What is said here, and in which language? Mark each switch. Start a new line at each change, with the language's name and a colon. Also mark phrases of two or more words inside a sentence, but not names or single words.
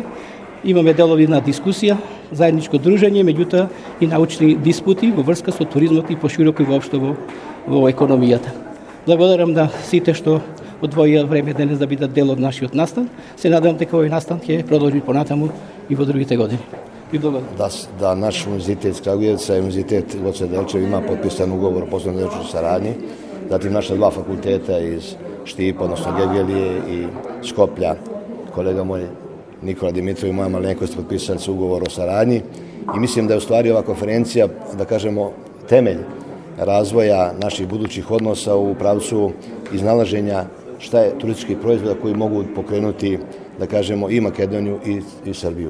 Macedonian: Имаме делови на дискусија, заедничко дружење, меѓутоа и научни диспути во врска со туризмот и пошироко и воопшто во економијата. Благодарам на сите што одвоија време денес да бидат дел од нашиот настан. Се надевам дека овој настан ќе продолжи понатаму и во другите години. И благодарам.
Serbian: Da naš univerzitet iz Kragujevca i univerzitet Goce Delčev ima potpisan ugovor o poslovnoj saradnji, zatim naša 2 fakulteta iz Štipa, odnosno Gegelije i Skoplja, kolega moj Nikola Dimitrov i moja malenkost potpisali su ugovor o saradnji i mislim da je u stvari ova konferencija, da kažemo, temelj razvoja naših budućih odnosa u pravcu iznalaženja šta je turistički proizvoda koji mogu pokrenuti, da kažemo, i Makedoniju i Srbiju.